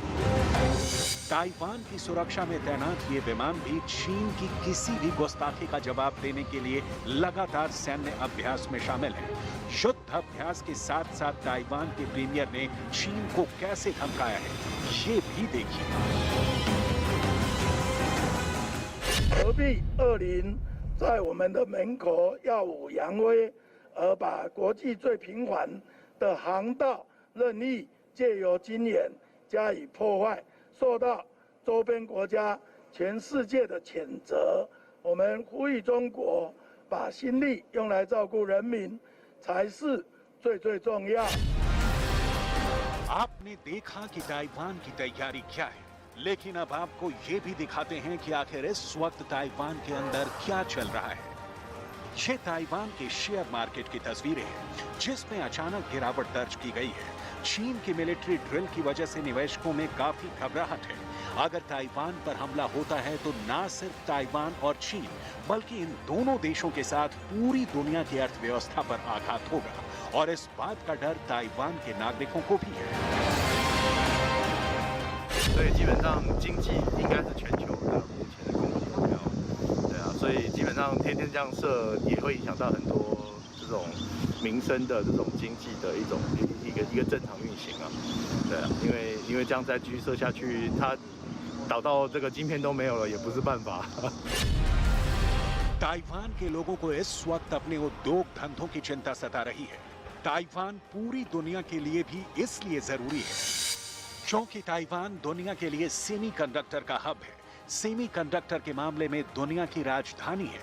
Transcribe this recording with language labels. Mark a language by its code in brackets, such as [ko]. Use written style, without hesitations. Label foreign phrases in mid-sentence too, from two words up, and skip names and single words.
[hi] ताइवान की सुरक्षा में तैनात ये विमान भी चीन की किसी भी गुस्ताखी का जवाब देने के लिए लगातार सैन्य अभ्यास में शामिल है। युद्ध अभ्यास के साथ साथ ताइवान के प्रीमियर ने चीन को कैसे धमकाया है, ये भी देखिए। [zh] 何必恶灵在我们的门口耀武扬威，而把国际最平缓的航道任意借由军演加以破坏，受到周边国家、全世界的谴责。我们呼吁中国把心力用来照顾人民，才是最重要。 [hi] आपने देखा कि ताइवान की तैयारी क्या है, लेकिन अब आपको ये भी दिखाते हैं कि आखिर इस वक्त ताइवान के अंदर क्या चल रहा है। ये ताइवान के [en] share market [hi] की तस्वीरें हैं, जिसमें अचानक गिरावट दर्ज की गई है। चीन की [en] military drill [hi] की वजह से निवेशकों में काफी घबराहट है। अगर ताइवान पर हमला होता है तो ना सिर्फ ताइवान और चीन, बल्कि इन दोनों देशों के साथ पूरी दुनिया की अर्थव्यवस्था पर आघात होगा और इस बात का डर ताइवान के नागरिकों को भी है। [zh] 所以基本上经济应该是全球的目前的供给目标，对啊，所以基本上天天这样射也会影响到很多这种民生的这种经济的一个正常运行啊，对啊，因为这样再继续射下去，它导到这个晶片都没有了也不是办法。 [hi] ताइवान के लोगों को इस वक्त अपने उद्योग धंधों की चिंता सता रही है। ताइवान पूरी दुनिया के लिए भी इसलिए जरूरी है क्योंकि ताइवान दुनिया के लिए सेमीकंडक्टर का हब है। सेमीकंडक्टर के मामले में दुनिया की राजधानी है।